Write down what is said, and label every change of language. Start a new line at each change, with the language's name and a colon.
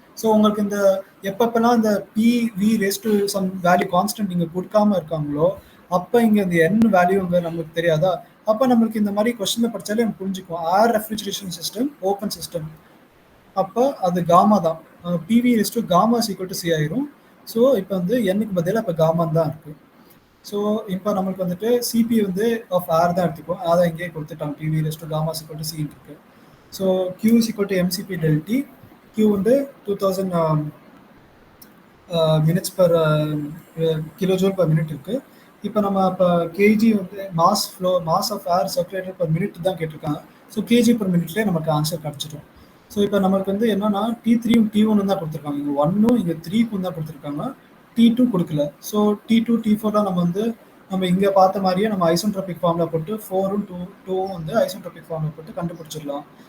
Tamil: So உங்களுக்கு இந்த எப்பப்பெல்லாம் இந்த PV race to some value constant நீங்கள் கொடுக்காம இருக்காங்களோ அப்போ இங்கே இந்த n வேல்யூ இங்கே நம்மளுக்கு தெரியாதா, அப்போ நம்மளுக்கு இந்த மாதிரி கொஸ்டினை படித்தாலே நம்ம புரிஞ்சுக்குவோம், ஏர் ரெஃப்ரிஜரேஷன் சிஸ்டம் ஓப்பன் சிஸ்டம், அப்போ அது காமா தான்,
English: PV raise to gamma equal to C
Tamil: ஆயிரும். ஸோ இப்போ வந்து n-க்கு பதிலாக இப்போ காமான் தான் இருக்குது. ஸோ இப்போ நம்மளுக்கு வந்துட்டு Cp வந்து ஆஃப் ஏர் தான் எடுத்துக்குவோம், அதை இங்கேயே கொடுத்துட்டாங்க, PV race to gamma equal to C இருக்கு.
English: So Q is equal to mCp ΔT. Q வந்து 2000 minutes per kilojoule per minute இருக்குது.
Tamil: இப்போ நம்ம இப்போ kg வந்து mass of air circulated per minute தான் கேட்டிருக்காங்க. ஸோ kg per minuteலேயே நமக்கு ஆன்சர் கிடச்சிடும். ஸோ இப்போ நம்மளுக்கு வந்து என்னன்னா T3யும் T1 தான் கொடுத்துருக்காங்க, இங்கே 1ம் இங்கே 3க்கும் தான் கொடுத்துருக்காங்க, T2 கொடுக்கல. ஸோ T2 T4 நம்ம இங்கே பார்த்த மாதிரியே நம்ம ஐசோட்ரோபிக் ஃபார்மில் போட்டு 4ம் 2ம் வந்து ஐசோட்ரோபிக் ஃபார்மில் போட்டு கண்டுபிடிச்சிடலாம்.